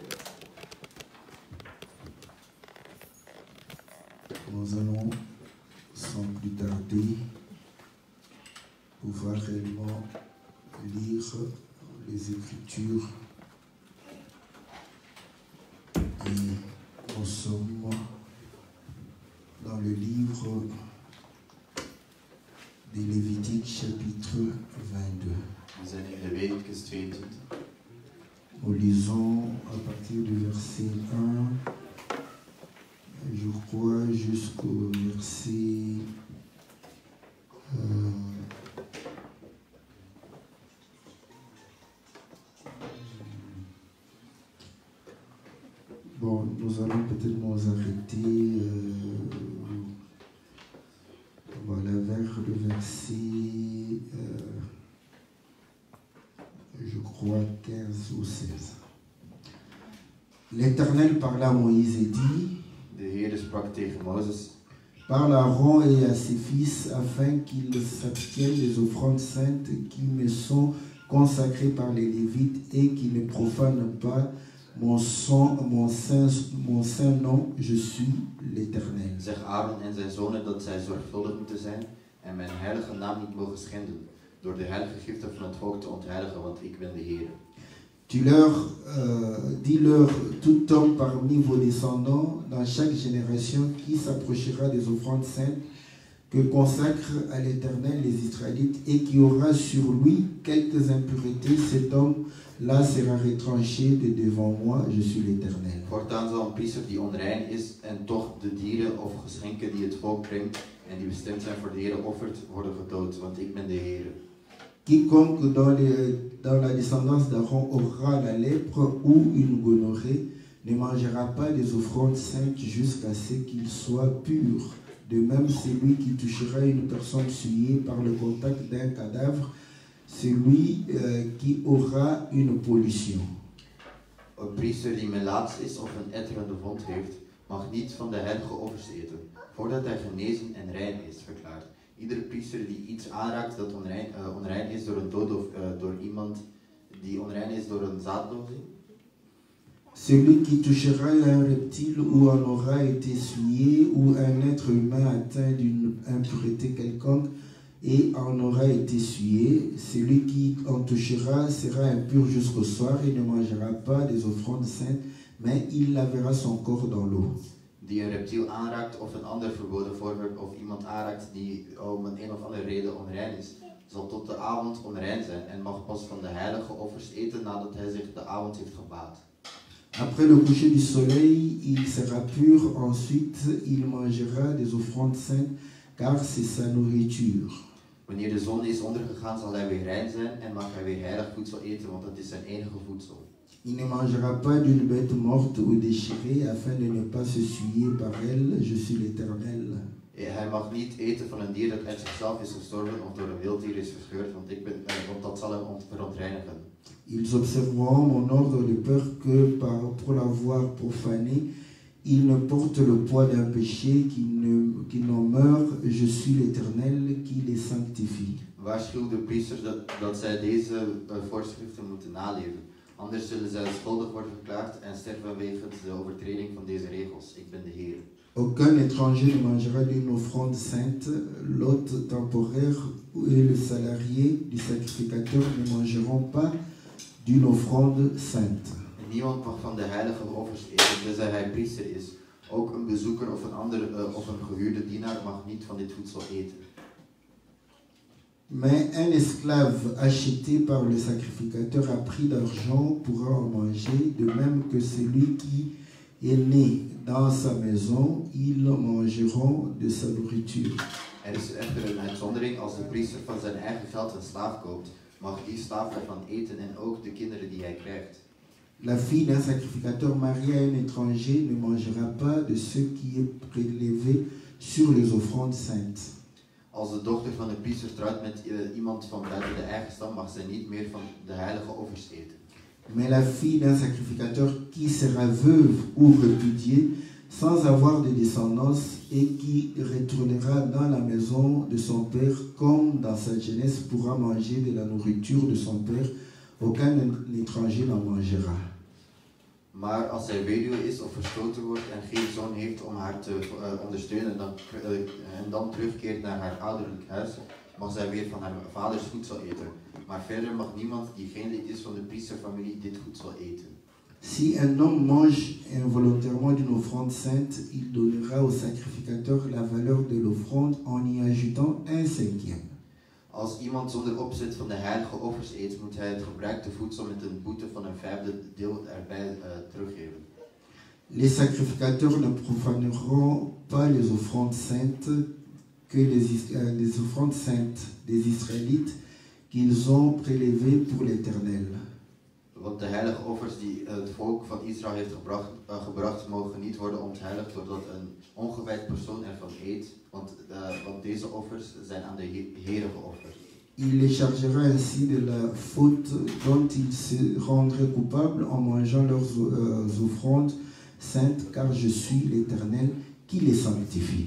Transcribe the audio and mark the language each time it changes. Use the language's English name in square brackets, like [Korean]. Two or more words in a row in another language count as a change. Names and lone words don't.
[French] Nous allons, sans plus tarder, pouvoir réellement lire les Écritures. Et nous sommes dans le livre des Lévitiques, chapitre 22. [Dutch] We zijn in Leviticus 22. [French] Nous lisons à partir du verset 1, je crois, jusqu'au verset bon, nous allons peut-être nous arrêter voilà, vers le verset je crois 15 ou 16. L'Éternel parla à Moïse et dit: [Dutch] De Heer sprak tegen Mozes: [French] Parle à Aaron et à ses fils afin qu'ils s'abstiennent des offrandes saintes qui me sont consacrées par les Lévites et qu'ils ne profanent pas mon saint nom, je suis l'Éternel. [Dutch] Zeg Aaron en zijn zonen dat zij zorgvuldig moeten zijn en mijn heilige naam niet mogen schenden, door de heilige giften van het volk te ontheiligen, want ik ben de Heer. [French] Dis-leur, tout homme parmi vos descendants, dans chaque génération qui s'approchera des offrandes saintes que consacrent à l'Éternel les Israélites et qui aura sur lui quelques impuretés, cet homme-là sera retranché de devant moi, je suis l'Éternel. [Dutch] Voortaan zal een priester die onrein is en toch de dieren of geschenken die het volk brengt en die bestemd zijn voor de Heer offert, worden gedood, want ik ben de Heer. [French] Quiconque dans la descendance d'Aaron aura la lèpre ou une gonorrhée ne mangera pas des offrandes saintes jusqu'à ce qu'il soit pur. De même, celui qui touchera une personne souillée par le contact d'un cadavre, celui qui aura une pollution. [Dutch] Een priester die melaats is of een etterende wond heeft, mag niet van de heilige offers eten, voordat hij genezen en rein is verklaard. Iedere priester die iets aanraakt dat onrein is door een dood of door iemand die onrein is door een zaadlozing. [French] Celui qui touchera un reptile ou en aura été souillé ou un être humain atteint d'une impureté quelconque et en aura été souillé, celui qui en touchera sera impur jusqu'au soir et ne mangera pas des offrandes saintes, mais il lavera son corps dans l'eau. [Dutch] Die een reptiel aanraakt of een ander verboden voorwerp of iemand aanraakt die om een of andere reden onrein is, zal tot de avond onrein zijn en mag pas van de heilige offers eten nadat hij zich de avond heeft gebaad. [French] Après le coucher du soleil, il sera pur, ensuite il mangera des offrandes saintes, car c'est sa nourriture. [Dutch] Wanneer de zon is ondergegaan zal hij weer rein zijn en mag hij weer heilig voedsel eten, want dat is zijn enige voedsel. [French] Il ne mangera pas d'une bête morte ou déchirée afin de ne pas se souiller par elle, je suis l'Éternel. [Dutch] Hij mag niet eten van een dier dat uit zichzelf is gestorven of door een wilddier is verscheurd, want dat zal hem verontreinigen. [French] Ils observeront mon ordre de peur que pour l'avoir profané, ils ne portent le poids d'un péché, qu'ils n'en meurent, je suis l'Éternel qui les sanctifie. [Dutch] Waarschuw de priesters dat zij deze voorschriften moeten naleven. Anders zullen zij schuldig worden verklaard en sterven wegens de overtreding van deze regels. Ik ben de Heer. [French] Aucun étranger ne mangera d'une offrande sainte, l'hôte temporaire et le salarié du sacrificateur ne mangeront pas d'une offrande sainte. [Dutch] Niemand mag van de heilige offers eten, tenzij hij priester is. Ook een bezoeker of een gehuurde dienaar mag niet van dit voedsel eten. [French] Mais un esclave acheté par le sacrificateur à prix d'argent pourra en manger, de même que celui qui est né dans sa maison, ils mangeront de sa nourriture. [Dutch] Er is echter een uitzondering: als de priester van zijn eigen geld een slaaf koopt, mag die slaaf ervan eten en ook de kinderen die hij krijgt. [French] La fille d'un sacrificateur marié à un étranger ne mangera pas de ce qui est prélevé sur les offrandes saintes. [Dutch] Als de dochter van een priester trouwt met iemand van buiten de eigen stam, mag zij niet meer van de heilige offers eten. [French] Mais la fille d'un sacrificateur qui sera veuve ou répudiée, sans avoir de descendance et qui retournera dans la maison de son père comme dans sa jeunesse pourra manger de la nourriture de son père. Aucun étranger n'en mangera. [Dutch] Maar als zij weduwe is of verstoten wordt en geen zoon heeft om haar te ondersteunen en dan terugkeert naar haar ouderlijk huis, mag zij weer van haar vaders voedsel eten. Maar verder mag niemand die geen lid is van de priesterfamilie dit voedsel eten. [French] Si un homme mange involontairement d'une offrande sainte, il donnera au sacrificateur la valeur de l'offrande en y ajoutant un cinquième. [Dutch] Als iemand zonder opzet van de heilige offers eet, moet hij het gebruikte voedsel met een boete van een vijfde deel erbij teruggeven. [French] Les sacrificateurs ne profaneront pas les offrandes saintes les offrandes saintes des Israélites qu'ils ont prélevées pour l'Éternel. [Dutch] Want de heilige offers die het volk van Israël heeft gebracht mogen niet worden ontheiligd doordat een ongewijd persoon ervan eet, want deze offers zijn aan de Heere geofferd. [French] Il les chargera ainsi de la faute dont ils se rendraient coupables en mangeant leurs offrandes saintes, car je suis l'Éternel qui les sanctifie.